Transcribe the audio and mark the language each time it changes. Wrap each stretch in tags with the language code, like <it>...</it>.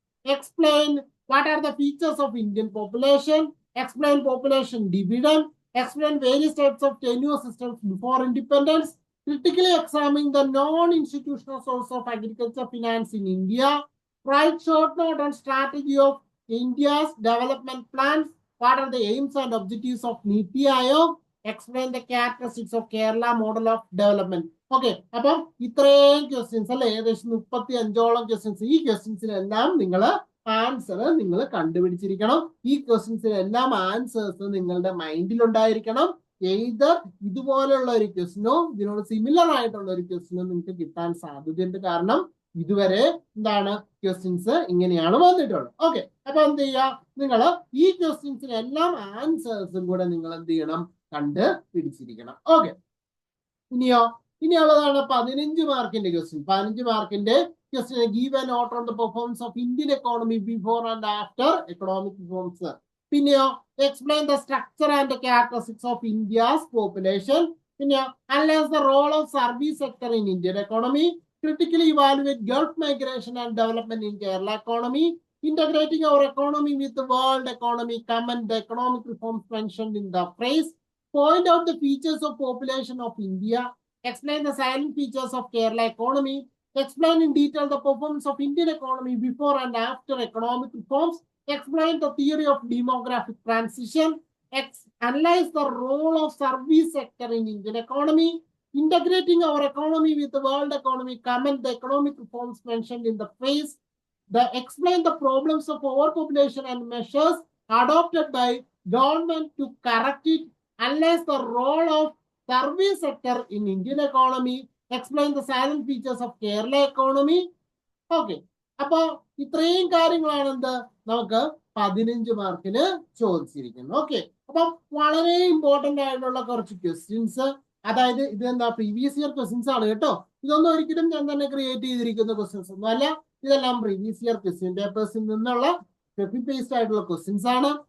<en>Explain what are the features of Indian population, explain population dividend, explain various types of tenure systems before independence, critically examine the non-institutional source of agriculture finance in India, write short note on strategy of India's development plans, what are the aims and objectives of Niti Aayog, explain the characteristics of Kerala model of development.</en> <ml>Okay, അപ്പം ഇത്രയും questions അല്ലെ ഏകദേശം 35ഓളം questions ഈ ക്വസ്റ്റ്യൻസിനെല്ലാം നിങ്ങൾ answer നിങ്ങൾ കണ്ടുപിടിച്ചിരിക്കണം. ഈ ക്വസ്റ്റ്യൻസിനെല്ലാം answers നിങ്ങളുടെ മൈൻഡിൽ ഉണ്ടായിരിക്കണം. എയ്തർ ഇതുപോലുള്ള ഒരു ക്വസ്റ്റ്യനോ ഇതിനോട് സിമിലർ ആയിട്ടുള്ള ഒരു ക്വസ്റ്റ്യനോ നിങ്ങൾക്ക് കിട്ടാൻ സാധ്യതയുണ്ട്. കാരണം ഇതുവരെ എന്താണ് ക്വസ്റ്റ്യൻസ് ഇങ്ങനെയാണ് വന്നിട്ടുള്ളത്. ഓക്കെ, അപ്പൊ എന്ത് ചെയ്യുക, നിങ്ങൾ ഈ ക്വസ്റ്റ്യൻസിനെല്ലാം ആൻസേഴ്സും കൂടെ നിങ്ങൾ എന്ത് ചെയ്യണം, കണ്ട് പിടിച്ചിരിക്കണം. ഓക്കെ, ഇനിയുള്ളതാണ് 15 മാർക്കിന്റെ ക്വസ്റ്റ്യൻ. 15 മാർക്കിന്റെ question</ml> <en>Give a note on the performance of Indian economy before and after economic reforms. പിന്നെയോ explain the structure and characteristics of India's population. പിന്നെയോ analyse the role of service sector in Indian economy. Critically evaluate Gulf migration and development in Kerala economy. Integrating our economy with the world economy. Comment the economic reforms mentioned in the phrase. Point out the features of population of India. Explain the silent features of Kerala economy. Explain in detail the performance of Indian economy before and after economic reforms. Explain the theory of demographic transition. Analyze the role of service sector in Indian economy. Integrating our economy with the world economy. Comment the economic reforms mentioned in the phrase. Explain the problems of overpopulation and measures adopted by government to correct it. Analyze the role of service sector in Indian economy. Explain the silent features of Kerala economy.</en> <ml>Okay, അപ്പൊ ഇത്രയും കാര്യങ്ങളാണ് എന്ത് നമുക്ക് 15 മാർക്കിന് ചോദിച്ചിരിക്കുന്നത്. Okay, അപ്പൊ വളരെ important ആയിട്ടുള്ള കുറച്ച് ക്വസ്റ്റ്യൻസ്, അതായത് ഇത് എന്താ പ്രീവിയസ് ഇയർ ക്വസ്റ്റ്യൻസ് ആണ് കേട്ടോ. ഇതൊന്നും ഒരിക്കലും ഞാൻ തന്നെ ക്രിയേറ്റ് ചെയ്തിരിക്കുന്ന ക്വസ്റ്റ്യൻസ് ഒന്നും അല്ല. ഇതെല്ലാം പ്രീവിയസ് ഇയർ ക്വസ്റ്റ്യൻ പേപ്പേഴ്സിൽ നിന്നുള്ള കോപ്പി പേസ്റ്റ് ആയിട്ടുള്ള ക്വസ്റ്റ്യൻസ് ആണ്.</ml>